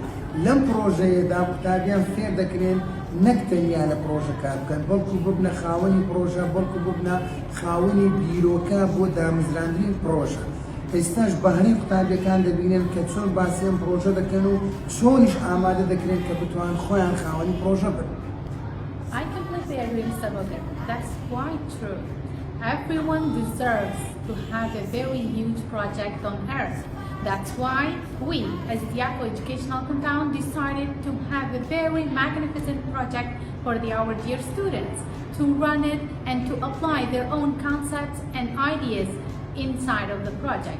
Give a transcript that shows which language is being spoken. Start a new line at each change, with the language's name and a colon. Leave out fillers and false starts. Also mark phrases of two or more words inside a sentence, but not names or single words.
Central Kurdish: لەم پرۆژەیەدا قوتابیان فێر دەکرێن نەک تەنیا لە پرۆژە کار بکەن، بەڵکو ببنە خاوەنی پرۆژە، بەڵکو ببنە خاوەنی بیرۆکە بۆ دامەزراندنی پرۆژە. ئێستاش بەهرەی قوتابیەکان دەبینن کە چۆن باسی ئەم پرۆژە دەکەن و چۆنیش ئامادە دەکرێن کە بتوان خۆیان خاوەنی پرۆژە بن.
English: I completely agree with Saboter. That's quite true. Everyone deserves to have a very huge project on Earth. That's why we, as Dyako Educational Compound, decided to have a very magnificent project for our dear students to run it and to apply their own concepts and ideas inside of the project.